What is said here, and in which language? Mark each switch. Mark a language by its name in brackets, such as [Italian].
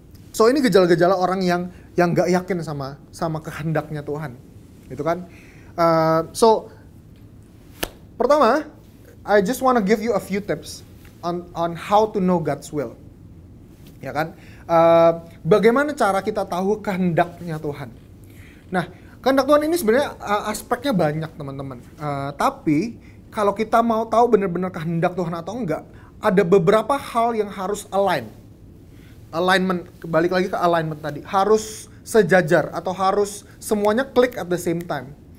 [Indonesian] So ini gejala-gejala orang yang nggak yakin sama kehendaknya Tuhan, gitu kan? [English] So pertama, I just wanna give you a few tips on how to know God's will. [Indonesian] Ya kan? Bagaimana cara kita tahu kehendaknya Tuhan? Nah, kehendak Tuhan ini sebenarnya aspeknya banyak, teman-teman. Tapi kalau kita mau tahu benar-benar kehendak Tuhan atau enggak, ada beberapa hal yang harus alignment, balik lagi ke alignment tadi, harus sejajar atau harus semuanya klik [English] at the same time.